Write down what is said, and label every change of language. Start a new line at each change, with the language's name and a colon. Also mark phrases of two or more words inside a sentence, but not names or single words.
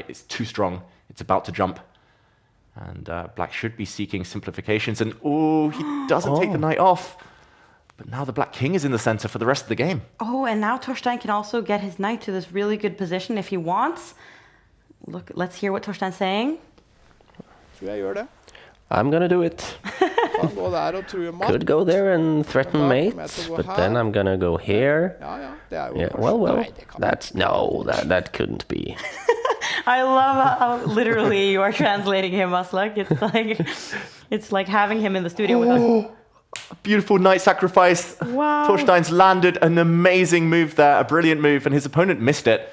English: It's too strong. It's about to jump. And black should be seeking simplifications. And oh, he doesn't take the knight off. But now the black king is in the center for the rest of the game. Oh, and now Torstein can also get his knight to this really good position if he wants. Look, let's hear what Torstein's saying.
Norwegian: Tror jeg gjør det.
English: I'm gonna do it.
Norwegian: Kan gå der og true mat.
English: Could go there and threaten
Norwegian: Da
English: mate,
Norwegian: kommer jeg til å gå
English: but
Norwegian: her.
English: then I'm gonna go here.
Norwegian: Ja, ja, det er jo
English: Yeah,
Norwegian: kanskje...
English: well,
Norwegian: Nei, det kan
English: that's no, that couldn't be. I love how literally you are translating him, Aslak. It's like having him in the studio with us. Beautiful knight sacrifice. Wow. Torstein's landed an amazing move there, a brilliant move, and his opponent missed it.